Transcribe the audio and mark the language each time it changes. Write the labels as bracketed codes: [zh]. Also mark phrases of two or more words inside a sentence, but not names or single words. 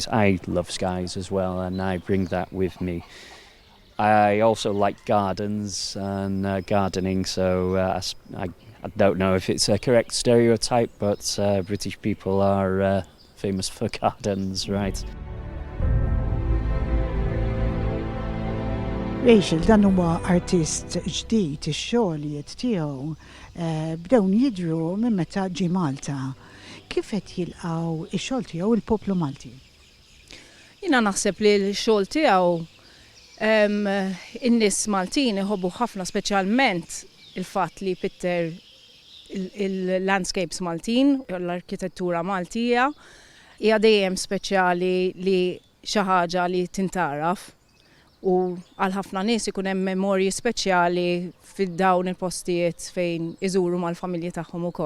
[en] I love skies as well, and I bring that with me. I also like gardens and gardening, so I don't know if it's a correct stereotype, but British people are famous for gardens, right? [mt] Rachel, dan huwa artist ġdid, ix-xogħlijiet tiegħu bdew jidhru minn meta ġie Malta. Kif qed jilqgħu x-xogħol tiegħu il-poplu Malti? Jiena naħseb li l-xogħol tiegħu in-nies Maltin iħobbu ħafna, speċjalment il-fatt li Pitter il-landscapes Maltin, l-arkitettura Maltija, hija dejjem speċjali li xi ħaġa li tintaraf u għal ħafna nies ikun hemm memorji speċjali fid-dawn il-postijiet fejn iżuru mal-familji tagħhom ukoll.